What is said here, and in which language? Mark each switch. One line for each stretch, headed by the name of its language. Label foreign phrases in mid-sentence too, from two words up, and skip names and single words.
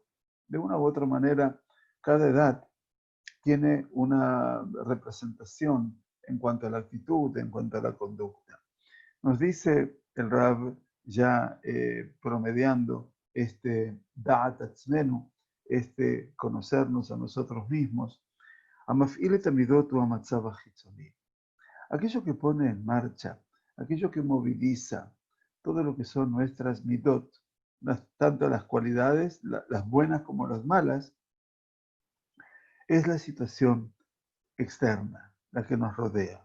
Spanish: De una u otra manera, cada edad tiene una representación en cuanto a la actitud, en cuanto a la conducta. Nos dice el Rav, ya promediando este Da'at Atzmenu, este conocernos a nosotros mismos,
Hebrew: המפעיל את המידות ו המצב החיצוני.
Spanish: Aquello que pone en marcha, aquello que moviliza, todo lo que son nuestras midot, tanto las cualidades, las buenas como las malas, es la situación externa, la que nos rodea.